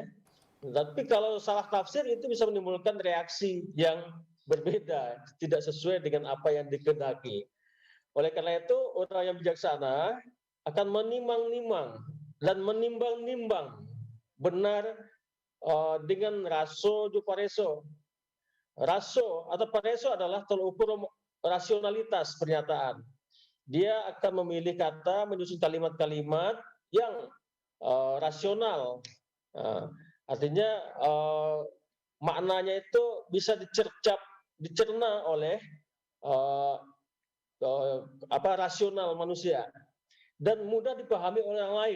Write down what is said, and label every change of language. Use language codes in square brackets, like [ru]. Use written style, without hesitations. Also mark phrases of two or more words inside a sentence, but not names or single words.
[id] Tapi kalau salah tafsir itu bisa menimbulkan reaksi yang berbeda, tidak sesuai dengan apa yang dikehendaki. Oleh karena itu, orang yang bijaksana akan menimang-nimang dan menimbang-nimbang benar dengan [min] raso ju pareso. [id] Raso atau pareso adalah tolak ukur rasionalitas pernyataan. Dia akan memilih kata, menyusun kalimat-kalimat yang rasional. Artinya maknanya itu bisa dicerna oleh rasional manusia dan mudah dipahami oleh orang lain.